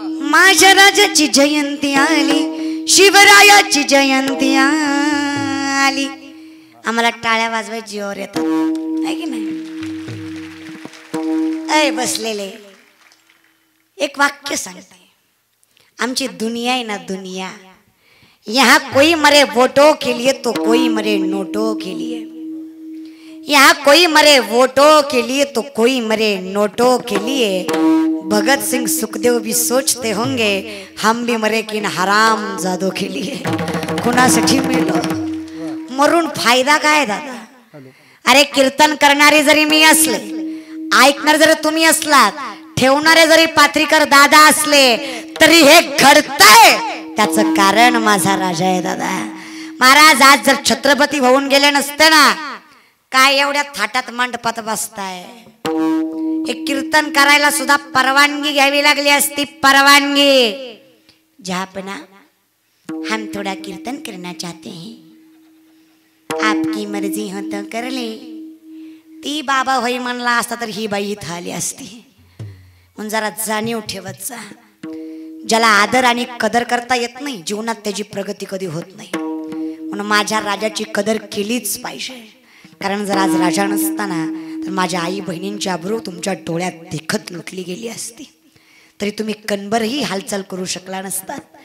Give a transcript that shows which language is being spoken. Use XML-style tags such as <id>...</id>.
<mr>माझ्या राजाची जयंती आली, शिवरायाची जयंती आली. आम्हाला टाळ्या वाजवायची जीवावर येतात आहे की नाही. अय बसलेले एक वाक्य सांगते.</mr> <hi>आमची दुनिया है ना दुनिया, यहाँ कोई मरे वोटों के लिए तो कोई मरे नोटों के लिए. यहाँ कोई मरे वोटों के लिए तो कोई मरे नोटों के लिए. भगत सिंह सुखदेव भी सोचते होंगे हम भी मरे किन हराम जादों के लिए.</hi> <mr>कुणासाठी मेलो, मरून फायदा काय दादा. अरे कीर्तन करणारे जरी मी असले, ऐकणार जरी तुम्ही असलात, ठेवणारे जरी पात्रीकर दादा असले, तरी हे घडतंय त्याचं कारण माझा राजा आहे दादा. महाराज आज जर छत्रपती होऊन गेले नसते ना, काय एवढ्या थाटात मंडपात बसताय. हे कीर्तन करायला सुद्धा परवानगी घ्यावी लागली असती, परवानगी.</mr> <hi>जहापना हम थोड़ा कीर्तन करना चाहते हैं, आपकी मर्जी हो तो कर ले.</hi> <mr>ती बाबा होई म्हणला असता तर ही बाई इथं आली असती. म्हणून जरा जाणीव ठेवत जा. ज्याला आदर आणि कदर करता येत नाही जीवनात त्याची प्रगती कधी होत नाही. म्हणून माझ्या राजाची कदर केलीच पाहिजे. कारण जर आज राजा नसताना तर माझ्या आई बहिणींची अब्रू तुमच्या डोळ्यात देखत लुटली गेली असती, तरी तुम्ही कणभरही हालचाल करू शकला नसतात.</mr>